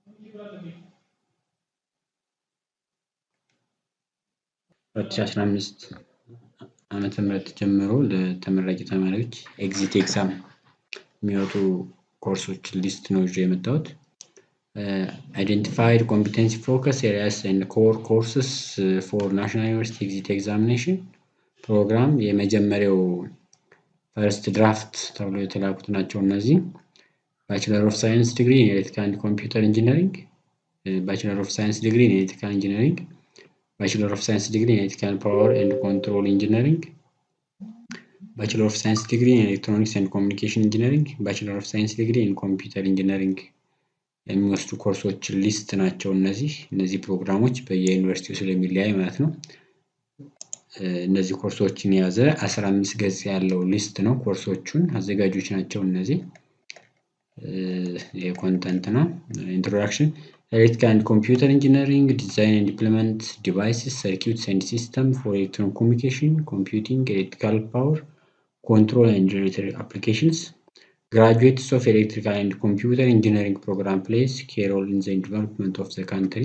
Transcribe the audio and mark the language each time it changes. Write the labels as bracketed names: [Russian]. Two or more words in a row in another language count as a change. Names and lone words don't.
[Amharic] በ2015 ዓመተ ምህረት ጀምሮ ለተመራቂ ተማሪዎች [English] exit exam [Amharic] የሚወጡ ኮርሶች ሊስት ነው ይዤ የመጣሁት። [English] Identified competency focus areas and core courses for National University Exit Examination [Amharic] ፕሮግራም የመጀመሪያው [English] first draft [Amharic] ተብሎ የተላኩት ናቸው እነዚህ። [English] Bachelor of Science degree in Electrical and Computer Engineering, Bachelor of Science degree in Electrical Engineering, Bachelor of Science degree in Electrical Power and Control Engineering, Bachelor of Science degree in Electronics and Communication Engineering, Bachelor of Science degree in Computer Engineering [Amharic] የሚወስዱ ኮርሶች ሊስት ናቸው እነዚህ ፕሮግራሞች በየዩኒቨርሲቲው ስለሚለያይ ማለት ነው። እነዚህ ኮርሶችን የያዘ 15 ገጽ ያለው ሊስት ነው። ኮርሶቹን አዘጋጆች ናቸው እነዚህ። የኮንተንት ነው። [English] Introduction, Electrical and Computer Engineering, Design and Implement Devices, Circuits and Systems for Electronic Communication, Computing, Electrical Power, Control and Regulatory Applications. Graduates of Electrical and Computer Engineering program plays key role in the development of the country.